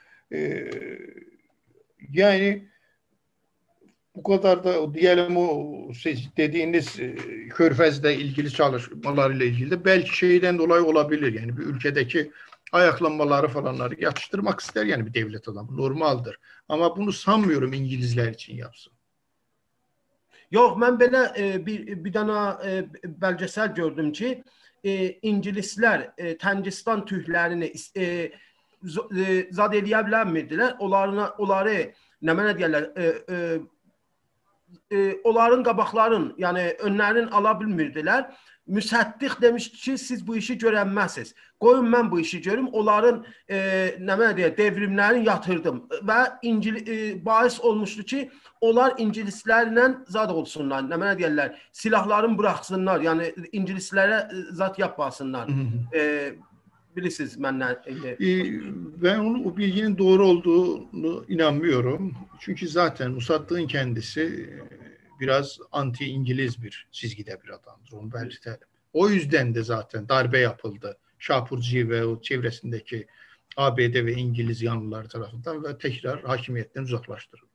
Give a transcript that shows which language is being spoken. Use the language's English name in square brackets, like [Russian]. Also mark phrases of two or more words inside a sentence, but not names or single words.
[Turkish] Yani bu kadar da diyelim o dediğiniz Körfez'le ilgili çalışmalarıyla ilgili de belki şeyden dolayı olabilir. Yani bir ülkedeki ayaklanmaları falanları yatıştırmak ister yani bir devlet adamı. Normaldir. Ama bunu sanmıyorum İngilizler için yapsın. [Azerbaijani] Yox, mən belə bir dənə bəlgesel gördüm ki, İngilislər Təngistan türklərini zad eləyə bilmirdilər. Onları nə mənə deyirlər, onların qabaqların, yəni önlərini ala bilmirdilər. Müsəddiq demişdi ki, siz bu işi görənməzsiniz. Qoyun mən bu işi görüm. Onların nə mənə deyir, devrimlərini yatırdım və bahis olmuşdu ki, onlar ingilislərlə zad olsunlar. Nə mənə deyirlər, silahlarını buraxsınlar. Yəni ingilislərə zad yapmasınlar. Bilirsiniz məndən. [Turkish] Ben o bilginin doğru olduğunu inanmıyorum. Çünkü zaten Musaddığ'ın kendisi biraz anti-İngiliz bir çizgide bir adamdır. Onu belirtelim. O yüzden de zaten darbe yapıldı. Şapurcu ve o çevresindeki ABD ve İngiliz yanlılar tarafından ve tekrar hakimiyetten uzaklaştırıldı.